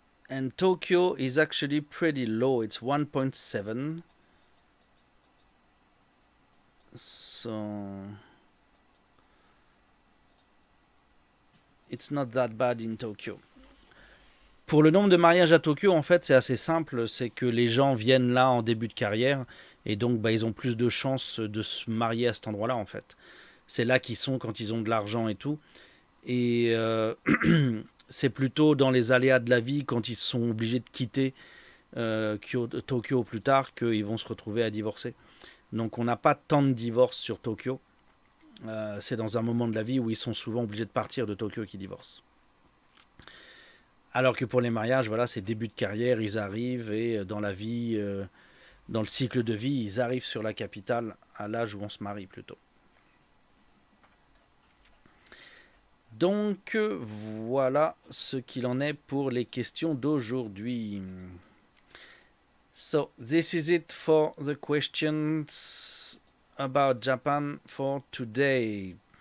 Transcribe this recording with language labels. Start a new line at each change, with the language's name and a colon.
English: And Tokyo is actually pretty low. It's 1.7. So it's not that bad in Tokyo.
French: Pour le nombre de mariages à Tokyo, en fait, c'est assez simple. C'est que les gens viennent là en début de carrière et donc ils ont plus de chances de se marier à cet endroit-là, en fait. C'est là qu'ils sont quand ils ont de l'argent et tout. Et c'est plutôt dans les aléas de la vie, quand ils sont obligés de quitter Tokyo plus tard, qu'ils vont se retrouver à divorcer. Donc on n'a pas tant de divorces sur Tokyo. C'est dans un moment de la vie où ils sont souvent obligés de partir de Tokyo qu'ils divorcent. Alors que pour les mariages, voilà, c'est début de carrière, ils arrivent et dans la vie, dans le cycle de vie, ils arrivent sur la capitale à l'âge où on se marie plutôt. Donc voilà ce qu'il en est pour les questions d'aujourd'hui.
English: So this is it for the questions about Japan for today.